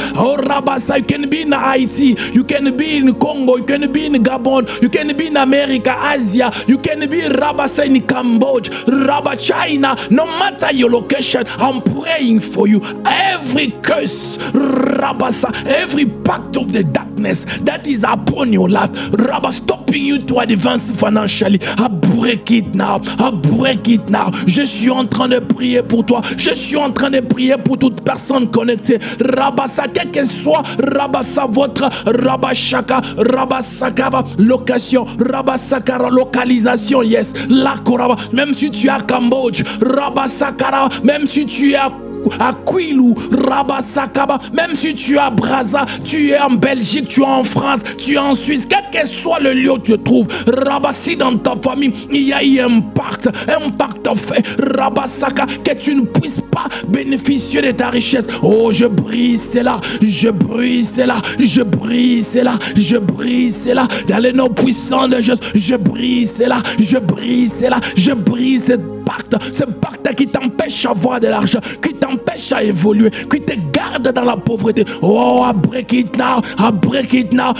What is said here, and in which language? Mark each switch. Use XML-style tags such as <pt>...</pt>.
<en>Oh Rabasa, you can be in Haiti, you can be in Congo, you can be in Gabon, you can be in America, Asia, you can be Rabasa in Cambodia, Rabba China, no matter your location, I'm praying for you. Every curse, Rabasa, every pact of the darkness that is upon your life, Rabba, stopping you to advance financially, I break it now, I break it now.</en> <fr>Je suis en train de prier pour toi, je suis en train de prier pour toute personne connectée. Rabasa, quel que soit Rabasa votre Rabashaka, Rabasakaba location, Rabasakara localisation, yes, la Koraba, même si tu es à Cambodge, Rabasakara, même si tu es à Quilou, Rabasakaba, même si tu es à Brazza, tu es en Belgique, tu es en France, tu es en Suisse, quel que soit le lieu où tu te trouves, Rabassi dans ta famille, il y a eu un pacte fait, Rabasaka, que tu ne puisses pas bénéficier de ta richesse. Oh, je brise cela, je brise cela, je brise cela, je brise cela, dans les noms puissants de Jésus, je brise cela, je brise cela, je brise ce pacte qui t'empêche d'avoir de l'argent, qui t'empêche à évoluer, qui te garde dans la pauvreté.</fr> <en>Oh, I break it now, I break it now.</en>